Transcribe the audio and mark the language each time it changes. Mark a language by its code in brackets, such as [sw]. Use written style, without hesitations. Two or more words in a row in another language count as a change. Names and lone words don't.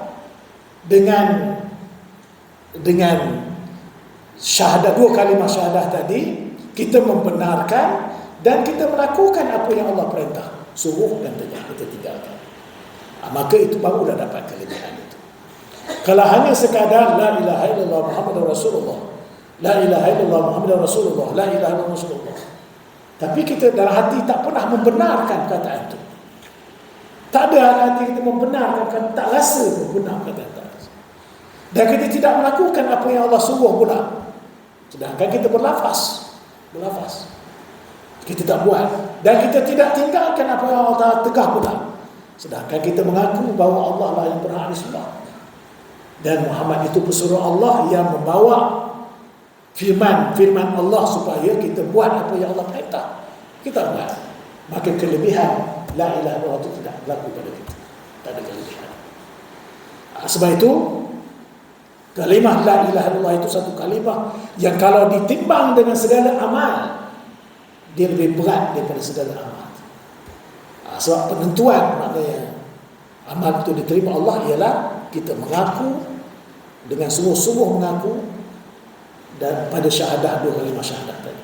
[ms] Dengan syahadah, dua kalimah syahadah tadi, kita membenarkan dan kita melakukan apa yang Allah perintah, suruh dan tegak, kita tinggalkan. Maka itu barulah dapat kelebihan itu. Kalau hanya sekadar [ar] لا إله إلا الله محمد رسول الله, لا إله إلا الله محمد رسول الله, لا إله إلا الله رسول الله, [ms] tapi kita dalam hati tak pernah membenarkan perkataan itu, tak ada hati kita membenarkan, tak rasa benar perkataan itu, dan kita tidak melakukan apa yang Allah suruh pula, sedangkan kita berlafaz, kita tak buat, dan kita tidak tinggalkan apa yang Allah tegah pula, sedangkan kita mengaku bahawa Allah lah yang berhak disembah, dan Muhammad itu pesuruh Allah yang membawa firman Allah supaya kita buat apa yang Allah perintah, kita buat. Maka kelebihan [ar] لا إله إلا الله [ms] itu tidak berlaku pada kita, tak ada kelebihan. Sebab itu kalimah [ar] لا إله إلا الله [ms] itu satu kalimah yang kalau ditimbang dengan segala amal, dia lebih berat daripada segala amal. Sebab penentuan maknanya amal itu diterima Allah ialah kita mengaku dengan sungguh-sungguh mengaku dan pada syahadah, dua kalimah syahadah tadi.